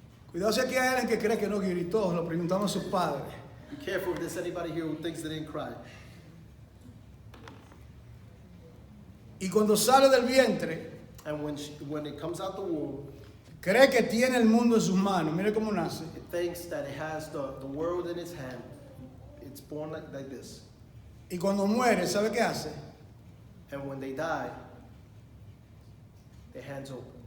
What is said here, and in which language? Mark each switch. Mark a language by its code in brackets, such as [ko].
[es] Cuidado si aquí hay alguien que cree que no gritó, lo preguntamos a sus padres. [en] Be careful if there's anybody here who thinks they didn't cry. [es] Y cuando sale del vientre, [en] And when it comes out the womb, [es] cree que tiene el mundo en sus manos. Mire cómo nace. [en] it thinks that it has the world in its hand. It's born like this. [es] Y cuando muere, ¿sabe qué hace? [en] And when they die, their hands open.